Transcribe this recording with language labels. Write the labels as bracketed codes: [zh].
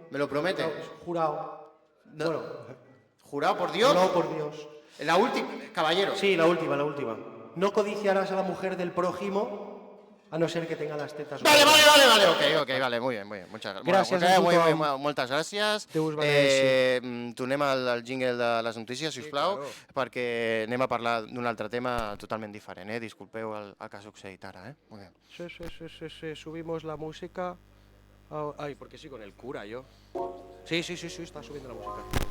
[es] ¿Me lo promete? No, jurado. No. Bueno. ¿Jurado por Dios? No, por Dios. La última, caballero. Sí, la última. No codiciarás a la mujer del prójimo, a no ser que tenga las tetas... Vale, ok, vale, muy bien, muchas [ca] gràcies. Moltes gràcies. Tornem al jingle de les notícies, sisplau, perquè anem a parlar d'un altre tema totalment diferent, Disculpeu el que ha succeït ara, [es] Muy bien. Sí, subimos la música... Ay, porque sí, con el cura yo. Sí, está subiendo la música.